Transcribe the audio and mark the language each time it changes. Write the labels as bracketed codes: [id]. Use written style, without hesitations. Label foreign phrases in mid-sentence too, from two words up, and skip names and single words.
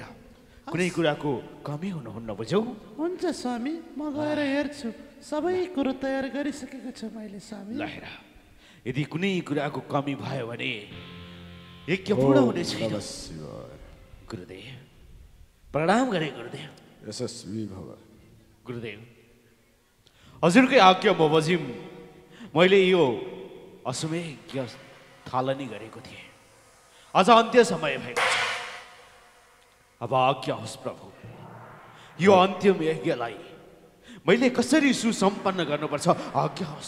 [ne] कुनै कुराको कमी हुनुहुन्न, बुझ्यौ? हुन्छ स्वामी, म गएर हेर्छु। सबै कुरो तयार गरिसकेको छु मैले स्वामी। ल हेर, यदि कुनै कुराको कमी भयो भने यज्ञ पूर्ण हुने छैन। गुरुदेव प्रणाम गरे। गुरुदेव [sa] यशस्वी भव। [ne] गुरुदेव हजुरकै आज्ञा बमोजिम मैले यो अश्वमेध यज्ञ थालनी गरेको थिएँ। आज अन्त्य समय भएको छ। अब आज्ञा होस् प्रभु, यो अन्तिम यज्ञलाई मैले कसरी सुसम्पन्न गर्नुपर्छ आज्ञा होस्।